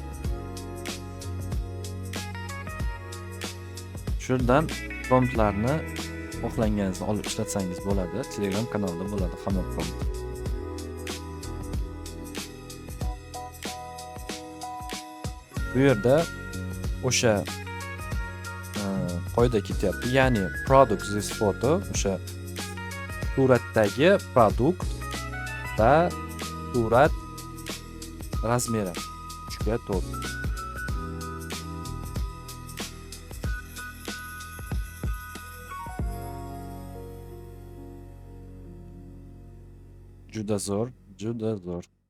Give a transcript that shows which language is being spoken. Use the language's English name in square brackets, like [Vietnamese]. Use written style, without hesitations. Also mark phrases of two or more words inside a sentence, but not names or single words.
[Uzbek] Shundan promptlarni xohlaganingizda olib ishlatsangiz bo'ladi. Telegram kanalida bo'ladi hamma prompt. Bu yerda o'sha qoida ketyapti. [English] Ya'ni product this photo, [Uzbek] o'sha suratdagi produkt va surat razmeri 3:4. Juda zo'r, juda zo'r.